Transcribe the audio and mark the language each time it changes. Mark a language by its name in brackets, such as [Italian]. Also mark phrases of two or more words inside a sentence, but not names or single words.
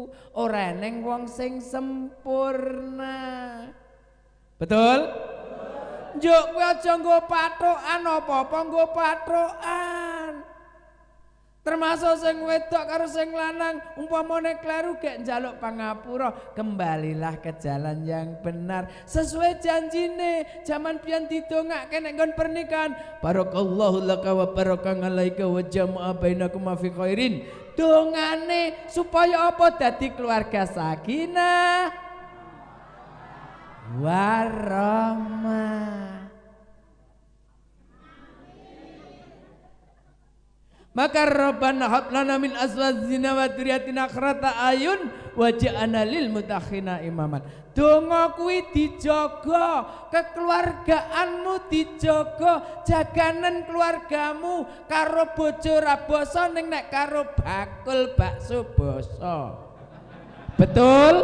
[Javanese] Ora ning wong sing sempurna. Betul? Njuk kowe aja nggo pathokan apa-apa nggo pathokan. Termasuk sing wedok karo sing lanang umpamane kleru gek njaluk pangapura, [Indonesian] kembalilah ke jalan yang benar [Javanese] sesuai janjine. Zaman pian didongake nek nggon pernikahan, [Arabic] بارك الله لك وبارك عليك وجمع بينكم في خير. [Javanese] Dongane supaya apa? Dadi keluarga sakinah warahmah. [Arabic] Maka ربنا هب لنا من أزواجنا وذرياتنا قرة أعين واجعلنا للمتقين إماما. [Javanese] Donga kuwi dijaga, kekeluargaanmu dijaga, jaganen keluargamu karo bojo ra basa ning nek karo bakul bakso basa. Betul?